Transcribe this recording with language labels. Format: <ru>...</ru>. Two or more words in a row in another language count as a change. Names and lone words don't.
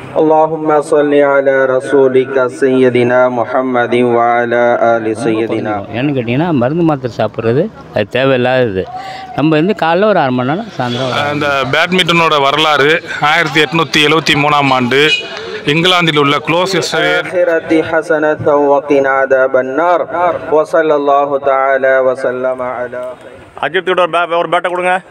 <ar>اللهم صل على رسولك سيدنا محمد وعلى آل سيدنا.</ar> <ta>ஏன்னு கேட்டிங்கன்னா மருந்து மாத்திரை சாப்பிட்றது அது தேவையில்லாதது. நம்ம வந்து காலைல ஒரு 1/2 மணி நேரம், சாயந்தரம். இந்த பேட்மிண்டனோட வரலாறு 1873ஆம் ஆண்டு இங்கிலாந்தில் உள்ள க்ளோசெஸ்டர் அஜித்தோட ஒரு பேட்டை கொடுங்க.</ta>